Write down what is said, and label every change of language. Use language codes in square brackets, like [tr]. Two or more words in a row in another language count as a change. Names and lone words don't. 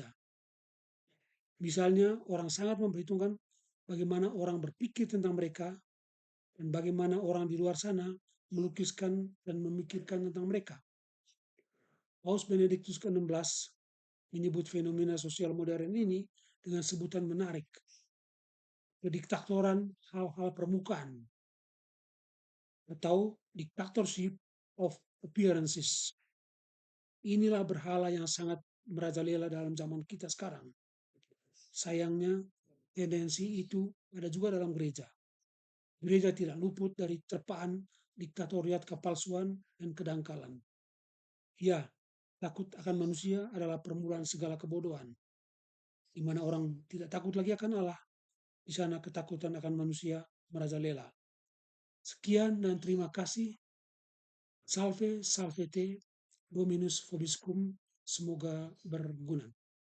[id] Misalnya, orang sangat memperhitungkan bagaimana orang berpikir tentang mereka dan bagaimana orang di luar sana melukiskan dan memikirkan tentang mereka. Paus Benediktus ke-16 menyebut fenomena sosial modern ini dengan sebutan menarik, kediktatoran hal-hal permukaan atau [en] dictatorship of appearances. [id] Inilah berhala yang sangat merajalela dalam zaman kita sekarang. Sayangnya, tendensi itu ada juga dalam gereja. Gereja tidak luput dari terpaan diktatoriat kepalsuan dan kedangkalan. Ya, takut akan manusia adalah permulaan segala kebodohan. Di mana orang tidak takut lagi akan Allah, di sana ketakutan akan manusia merajalela. Sekian dan terima kasih. [la] Salve, salvete, Dominus vobiscum. [id] Semoga berguna.